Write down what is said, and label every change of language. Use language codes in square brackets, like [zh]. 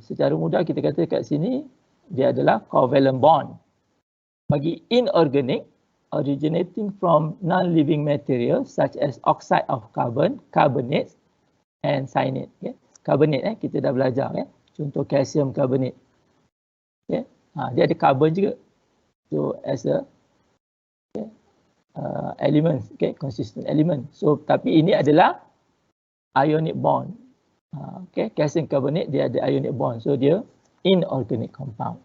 [ms] Secara mudah kita kata kat sini dia adalah covalent bond. Bagi [en] inorganic, originating from non-living materials such as oxide of carbon, carbonates and cyanide. [ms] Okay. Carbonate kita dah belajar. Contoh calcium carbonate. Okay. Dia ada carbon juga. [en] So as a element, okay, consistent element. [ms] So tapi ini adalah ionic bond. Okay, calcium carbonate dia ada ionic bond. So dia inorganic compound.